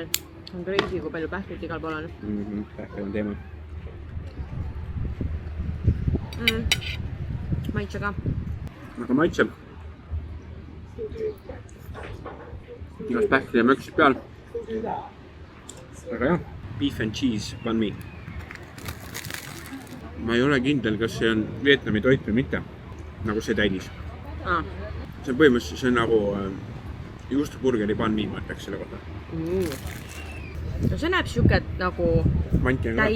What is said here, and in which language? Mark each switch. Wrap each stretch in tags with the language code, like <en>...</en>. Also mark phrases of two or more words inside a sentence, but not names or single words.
<et>On crazy, kui palju pähklit igal pool on. Pähkel on teema. Maitse ka. Aga maitseb. Igas pähkli ja möksid peal. Aga jah,</et> <en>beef and cheese panmi.</en> <et>Ma ei ole kindel, kas see on Vietnami toit või mitte. Nagu see täidis. See on põhimõtteliselt, see on nagu juustuburgeri panmi, ma ütleks selle kohta. No see näeb siuke nagu Manti on</et>